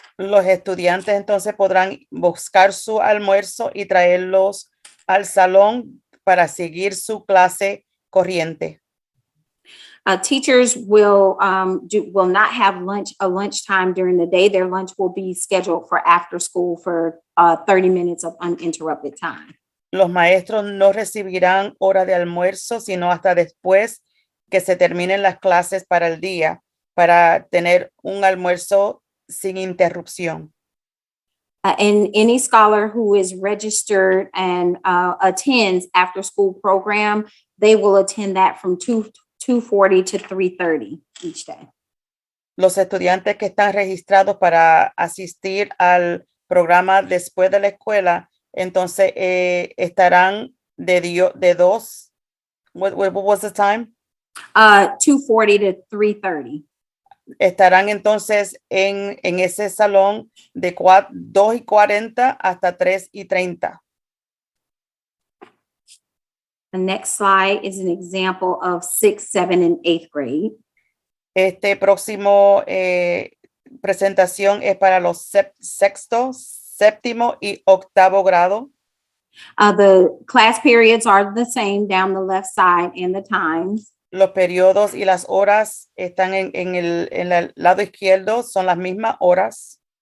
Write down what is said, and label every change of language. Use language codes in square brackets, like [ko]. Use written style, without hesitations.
[es] Los estudiantes entonces podrán buscar su almuerzo y traerlos al salón para seguir su clase corriente. [en] Teachers will not have lunchtime during the day. Their lunch will be scheduled for after school for 30 minutes of uninterrupted time. [es] Los maestros no recibirán hora de almuerzo, sino hasta después que se terminen las clases para el día, para tener un almuerzo sin interrupción. [en] And any scholar who is registered and attends after school program, they will attend that from 2:40 to 3:30 each day. [es] Los estudiantes que están registrados para asistir al programa después de la escuela, entonces estarán de dos. [en] What was the time? 2:40 to 3:30. [es] Estarán entonces en ese salón de 2:40 hasta 3:30. [en] The next slide is an example of 6th, 7th, and 8th grade. [es] Este próximo presentación es para los sexto, séptimo y octavo grado. [en] The class periods are the same down the left side and the times. [es] Los periodos y las horas están en el lado izquierdo, son las mismas horas.